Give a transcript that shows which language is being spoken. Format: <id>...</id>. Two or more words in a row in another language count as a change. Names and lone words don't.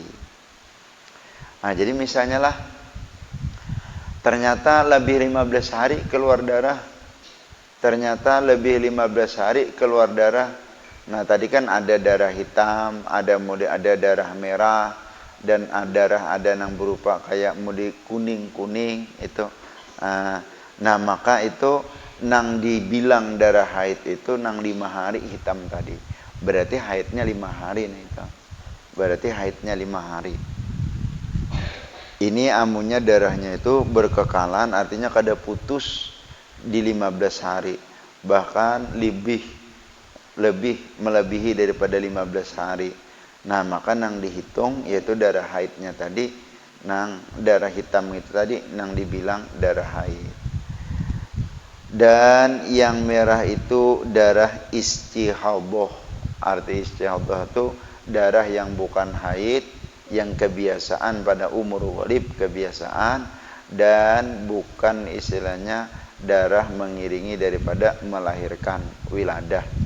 <id>Nah, jadi misalnya lah ternyata lebih 15 hari keluar darah, ternyata lebih 15 hari keluar darah. Nah, tadi kan ada darah hitam, ada darah merah, dan ada yang berupa kayak mode kuning-kuning itu.</id> <bjn>Nah, maka itu nang dibilang darah haid itu nang 5 hari hitam tadi.</bjn> <id>Berarti haidnya 5 hari nih itu. Berarti haidnya 5 hari.</id> <bjn>Ini amunnya darahnya itu berkekalan, artinya kada putus di 15 hari, bahkan melebihi daripada 15 hari. Nah, maka nang dihitung yaitu darah haidnya tadi, nang darah hitam itu tadi nang dibilang darah haid.</bjn> <id>Dan yang merah itu darah istihadah. Arti istihadah itu darah yang bukan haid, yang kebiasaan pada umur ghalib kebiasaan, dan bukan istilahnya darah mengiringi daripada melahirkan wiladah.</id>